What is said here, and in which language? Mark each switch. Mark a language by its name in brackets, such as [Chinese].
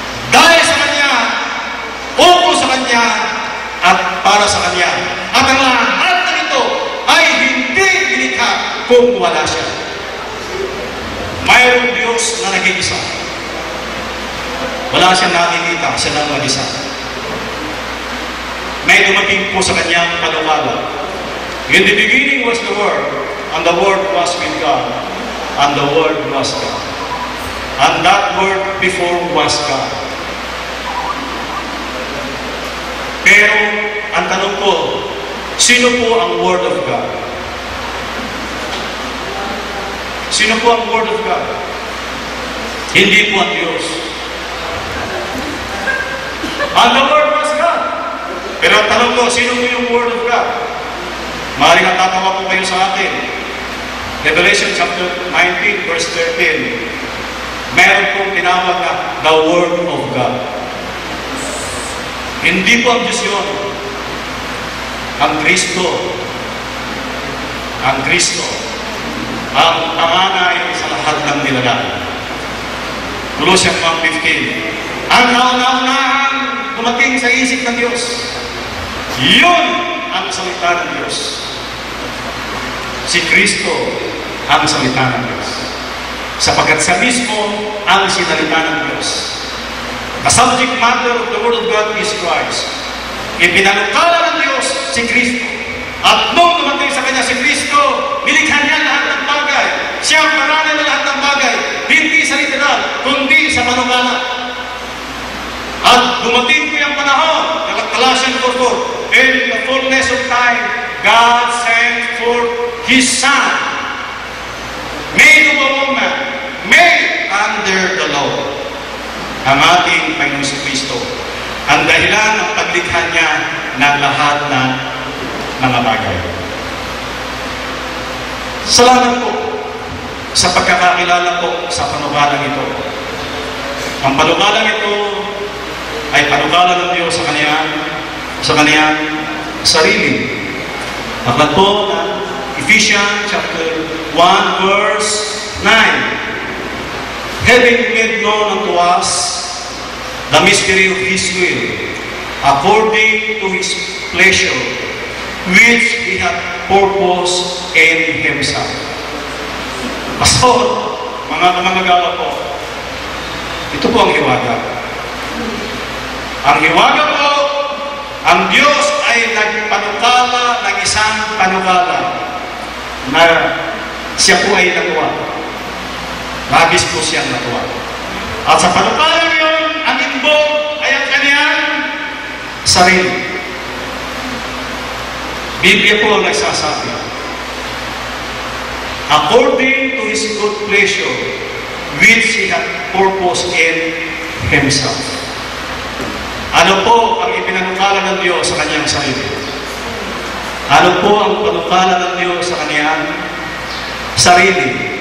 [Filipino] Dahil sa Kanya, ukol sa Kanya, at para sa Kanya. At ang lahat na ito ay hindi nilikha kung wala siya. Mayroong Diyos na nag-iisa. Wala siyang nakikita, siya lang mag-isa. May dumating po sa kanyang panukala. [English] In the beginning was the Word, and the Word was with God, and the Word was God. And that Word before was God. [Filipino] Pero, ang tanong ko, sino po ang Word of God? Sino po ang Word of God? Hindi po ang Diyos. And the Word was God. Pero ang tanong ko, sino po yung Word of God? Maaaring natatawa po kayo sa atin. Revelation chapter 19, verse 13. Meron pong tinawag na the Word of God. Hindi po ang Diyos yun. Ang Kristo. Ang Kristo. Ang panganay sa lahat ng nilalang. Colossians 1:15. Ang kauna-unahan dumating sa isip ng Diyos. Yun ang salita ng Diyos. Si Kristo ang salita ng Diyos. Sapagkat sa mismo ang sinalita ng Diyos. [English] The subject matter of the Word of God is Christ. [Filipino] Ipinanukala ng Diyos si Kristo. At nung dumating sa Kanya si Kristo, nilikha niya lahat ng bagay. Siya ang paraan ng lahat ng bagay. Hindi sa literal, kundi sa panukala. [English] At dumating po yung panahon, Colossians 4:4, in the fullness of time, God sent forth His Son, made of a woman, made under the law. [Filipino] Ang ating Panginoon si Kristo, ang dahilan ng paglikha niya ng lahat ng mga bagay. Salamat po sa pagkakakilala po sa panukalang ito. Ang panukalang ito ay panukala ng Diyos sa kaniyang sarili. Aklat po ng Ephesians chapter 1 verse 9. [English] Having made known unto us the mystery of His will, according to His pleasure, which He hath purposed in Himself. [Filipino] Pastor, mga kamangagawa po, ito po ang hiwaga. Ang hiwaga po, ang Diyos ay nagpanukala ng isang panukala na siya po ay natuwa. Labis po siyang natuwa. At sa panukala yun, ang imbog ay ang kanyang sarili. Biblia po ang nagsasabi, according to His good pleasure, which He hath purposed in Himself. Ano po ang ipinanukala ng Diyos sa kanyang sarili? Ano po ang panukala ng Diyos sa kanyang sarili?